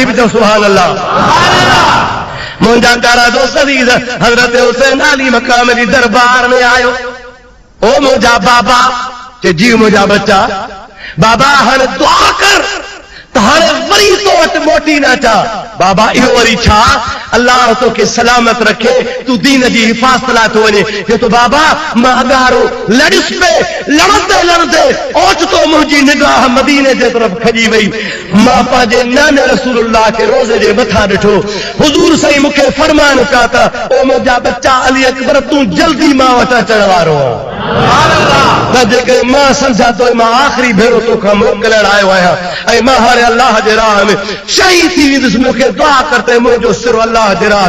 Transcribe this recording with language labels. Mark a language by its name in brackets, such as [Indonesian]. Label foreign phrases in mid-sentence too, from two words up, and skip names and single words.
[Sindhi] भी तो [Arabic] سبحان الله [Sindhi] मुंहिंजा प्यारा दोस्त हजरत हुसैन अली मकाम जी दरबार में आयो ओ मुंहिंजा बाबा के जी मुंहिंजा बच्चा बाबा हाणे दुआ कर त हाणे वरी तो वटि मोटी न अचा बाबा इहो वरी छा अल्लाह तोखे सलामत रखे तू दीन जी हिफ़ाज़त लाइ थो वञे जे तो बाबा मां अगारो लड़िस पे लड़ंदे लड़ंदे ओचितो मुंहिंजी निगाह मदीने जे तरफ़ खजी वई मां पंहिंजे नाने रसूलुल्लाह खे रोज़े जे मथां ॾिठो हुज़ूर साईं मूंखे फरमान कया त ओ मुंहिंजा बच्चा अली अकबर तूं जल्दी मां वटि अचण वारो आहे त जेके मां सम्झा तो मां आख़िरी भेरो तोखां मोकिलण आयो आहियां ऐं मां हाणे अल्लाह जे राह में शहीद थी वेंदुसि मूंखे दुआ करते मुंहिंजो सिर अल्लाह जे राह